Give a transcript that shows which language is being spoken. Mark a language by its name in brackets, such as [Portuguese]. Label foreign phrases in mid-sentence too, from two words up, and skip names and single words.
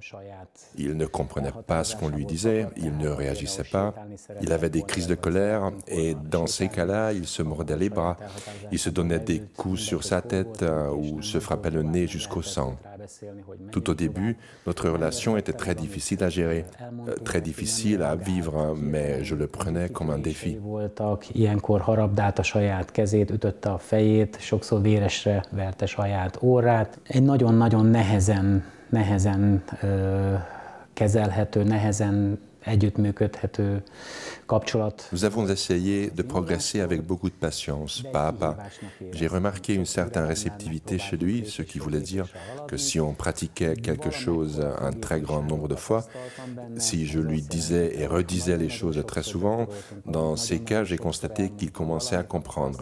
[French] Il ne comprenait pas ce qu'on lui disait, il ne réagissait pas, il avait des crises de colère, et dans ces cas-là, il se mordait les bras, il se donnait des coups sur sa tête ou se frappait le nez jusqu'au sang. Tout au début, notre relation était très difficile à gérer, très difficile à vivre, mais je le prenais comme un défi. [Hungarian] Ilyenkor harabdálta saját kezét, ütötte a fejét, sokszor véresre verte saját orrát. Egy nagyon-nagyon nehezen kezelhető, nehezen együttműködhető kapcsolat. [French] Nous avons essayé de progresser avec beaucoup de patience, pas à pas. J'ai remarqué une certaine réceptivité chez lui, ce qui voulait dire que si on pratiquait quelque chose un très grand nombre de fois, si je lui disais et redisais les choses très souvent, dans ces cas, j'ai constaté qu'il commençait à comprendre.